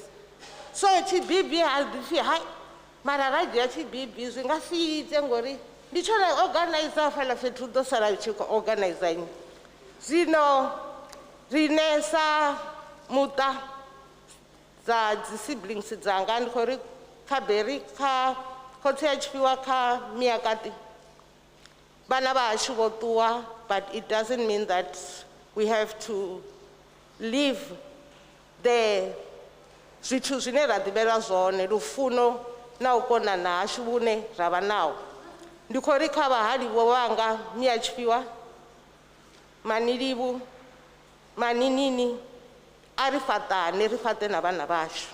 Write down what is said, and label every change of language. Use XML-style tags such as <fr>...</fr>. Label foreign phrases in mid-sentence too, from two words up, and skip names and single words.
<ve>So tshibibi ha ḓi pfi mara ra dzhia tshibibi zwi nga si ite ngori ndi tshone organizer hafhaḽa fhethu ḓo sala tshi khou organizer nnyi. Zwino rine sa muṱa dza dzi siblings dzanga ndi khou ri kha Beri kha khotsi ya Tshifhiwa kha Miyakati vhana vha hashu vho ṱuwa,</ve> <en>but it doesn't mean that we have to leave the</en> <ve>zwithu zwine ra ḓivhelwa zwone lufuno na u konana hashu vhune ra vha naho. Ndi khou ri kha vhahalivho vhanga Miya Tshifhiwa, Manilivu, Maninini a ri fhaṱane ri fhaṱe na vhana vhashu.</ve>